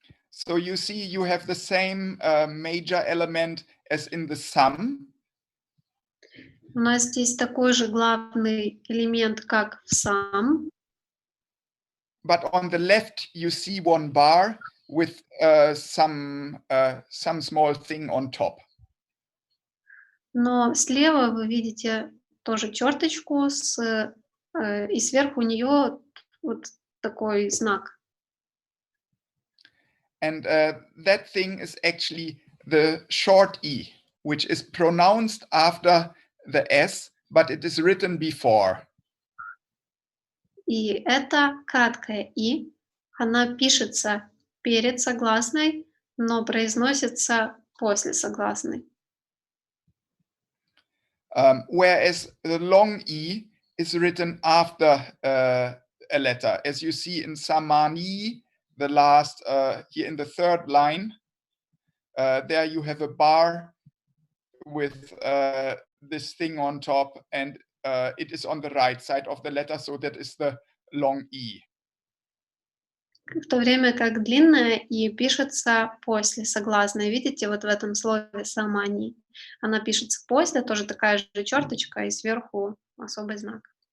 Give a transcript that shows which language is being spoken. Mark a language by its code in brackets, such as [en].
[en] So you see, you have the same major element as in the sum. [ru] У нас здесь такой же главный элемент, как в сам. [en] But on the left, you see one bar with some small thing on top. [ru] Но слева вы видите тоже черточку и сверху у нее вот такой знак. [en] And that thing is actually the short e, which is pronounced after the s, but it is written before. [ru] И это краткое и. Она пишется перед согласной, но произносится после согласной. [en] Whereas the long e is written after a letter. As you see in samani, the last, here in the third line, there you have a bar with this thing on top, and it is on the right side of the letter, so that is the long E. [ru] В то время как длинная «и» пишется после согласной. Видите, вот в этом слове «самани». Она пишется после, тоже такая же черточка, и сверху особый знак.